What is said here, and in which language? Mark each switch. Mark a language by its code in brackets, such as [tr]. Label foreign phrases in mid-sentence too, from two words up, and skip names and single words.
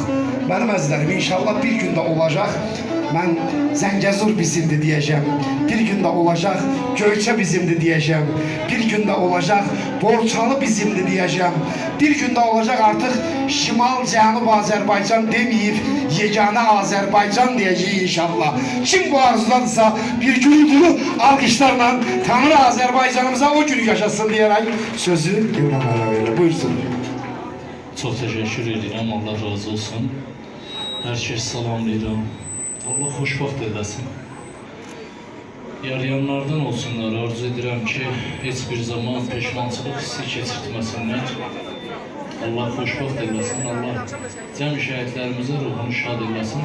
[az] Mənim əzizlərim, inşallah bir gündə olacaq. Mən Zəngəzur bizimdir diyeceğim. Bir gündə olacaq Göyçə bizimdir diyeceğim. Bir gündə olacaq Borçalı bizimdir diyeceğim. Bir gündə olacaq artıq Şimal Cənub Azərbaycan demeyip yeganə Azərbaycan diyeceğiz inşallah. Kim bu arzularsa bir gürültülü alkışlarla Tanrı Azərbaycanımıza o günü yaşasın diyerek sözü Evren Ağabey'le buyursun. [tr] Çok teşekkür ederim. Allah razı olsun. [az] Herkes salamlayıram. Allah xoşbaxt eləsin. Yarayanlardan olsunlar. Arzu edirəm ki, heç bir zaman peşmançılıq hissi keçirtməsinlər. Allah xoşbaxt eləsin. Allah cəm şəhidlərimizə ruhunu şad eləsin.